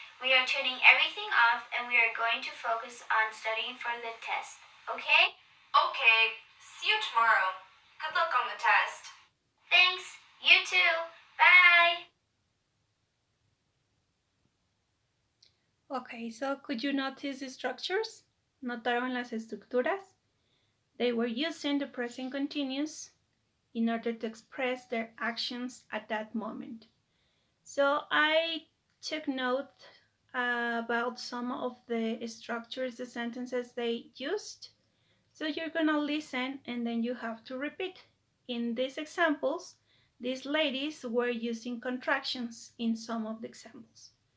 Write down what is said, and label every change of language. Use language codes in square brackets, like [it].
[en] We are turning everything off and we are going to focus on studying for the test. Okay? Okay, see you tomorrow. Good luck on the test. Thanks. You too. Bye. Okay, so could you notice the structures? [es] ¿Notaron las estructuras? [en] They were using the present continuous in order to express their actions at that moment. So I took note about some of the structures, the sentences they used. So you're gonna listen and then you have to repeat. In these examples, these ladies were using contractions in some of the examples.